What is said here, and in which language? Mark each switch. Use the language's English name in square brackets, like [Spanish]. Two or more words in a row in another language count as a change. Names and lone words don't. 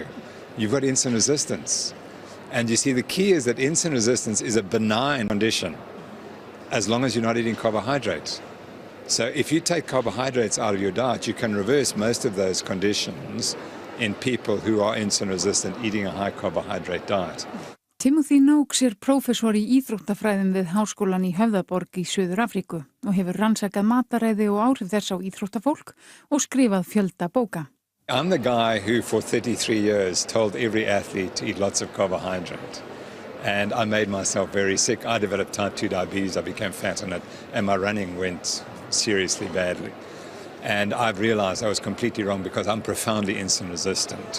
[English] You've got insulin resistance. And you see, the key is that insulin resistance is a benign condition as long as you're not eating carbohydrates. So if you take carbohydrates out of your diet, you can reverse most of those conditions in people who are insulin resistant eating a high carbohydrate diet. [Icelandic] Timothy Noakes prófessor í íþróttafræðum við Háskólann í Höfðaborg í Suður-Afríku og hefur rannsakað mataræði og áhrif þess á íþróttafólk og skrifað fjölda bóka. [English] I'm the guy who for 33 years told every athlete to eat lots of carbohydrate. And I made myself very sick. I developed type 2 diabetes, I became fat on it, and my running went seriously badly. And I've realized I was completely wrong because I'm profoundly insulin resistant.